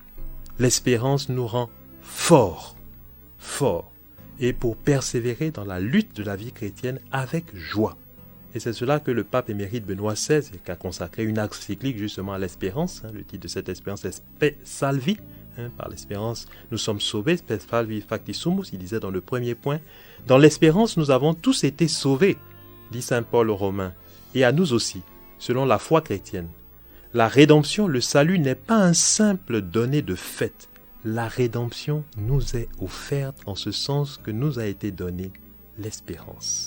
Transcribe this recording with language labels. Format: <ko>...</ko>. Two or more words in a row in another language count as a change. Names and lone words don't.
<fr>L'espérance nous rend forts, et pour persévérer dans la lutte de la vie chrétienne avec joie. Et c'est cela que le pape émérite Benoît XVI, qui a consacré une encyclique justement à l'espérance. Le titre de cette espérance est Spe Salvi. Par l'espérance, nous sommes sauvés.</fr> <la>Spe Salvi facti sumus,</la> <fr>il disait dans le premier point. Dans l'espérance, nous avons tous été sauvés, dit saint Paul aux Romains, et à nous aussi, selon la foi chrétienne. La rédemption, le salut n'est pas un simple donné de fait. La rédemption nous est offerte en ce sens que nous a été donnée l'espérance.</fr>